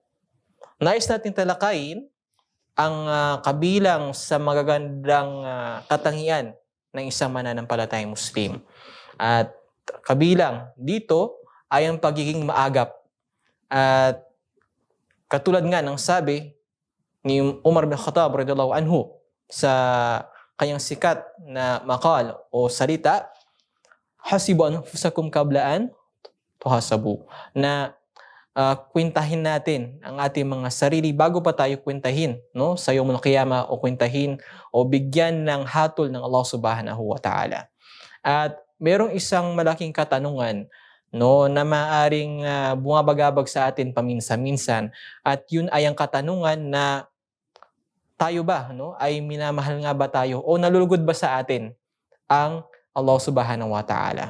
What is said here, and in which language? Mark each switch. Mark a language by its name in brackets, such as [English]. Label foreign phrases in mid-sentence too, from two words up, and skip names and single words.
[Filipino] Nais natin talakayin ang kabilang sa magagandang katangian ng isang mananampalatayang Muslim. At kabilang dito ay ang pagiging maagap. At katulad nga ng sabi ni Umar bin Khattab [Arabic] رضي الله عنه [Filipino] sa kanyang sikat na maqal o salita, [Arabic] حاسبوا أنفسكم قبل أن تحاسبوا, [Filipino] na kwentahin natin ang ating mga sarili bago pa tayo kwentahin sa [Arabic] يوم القيامة [Filipino] o kwentahin o bigyan ng hatol ng Allah [Arabic] سبحانه وتعالى. [Filipino] At merong isang malaking katanungan na maaring bumabagabag sa atin paminsan-minsan, at yun ay ang katanungan na tayo ba ay minamahal nga ba tayo o nalulugod ba sa atin ang Allah [Arabic] سبحانه وتعالى?